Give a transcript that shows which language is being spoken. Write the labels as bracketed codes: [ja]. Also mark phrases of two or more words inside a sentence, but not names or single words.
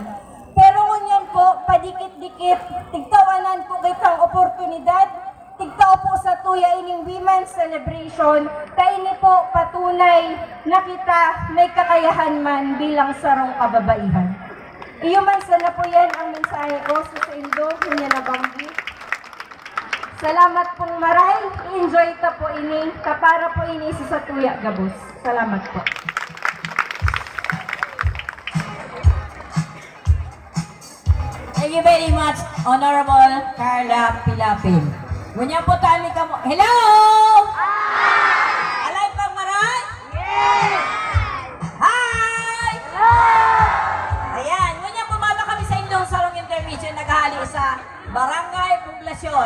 [bik] Pero ngunyan po, padikit-dikit, tigtawanan po kitang oportunidad, tigtao po sa tuya ining Women's Celebration, kaini po patunay na kita may kakayahan man bilang sarong kababaihan. Iyo man sana po yan ang mensahe ko sa Indo, niya na banggi. Salamat pong maray, enjoy ta po ini, kapara po ini sa tuya gabos. Salamat po. [en] Thank you very much, Honorable Carla Pilapil. [bik] Ngunya po tani ka mo. Hello! Alay pang maray? [en] Yes! Hi! Hello! [bik] Ayan, ngunya po mama kami sa Indong Sarong Intermission naghahali sa Barangay Poblasyon.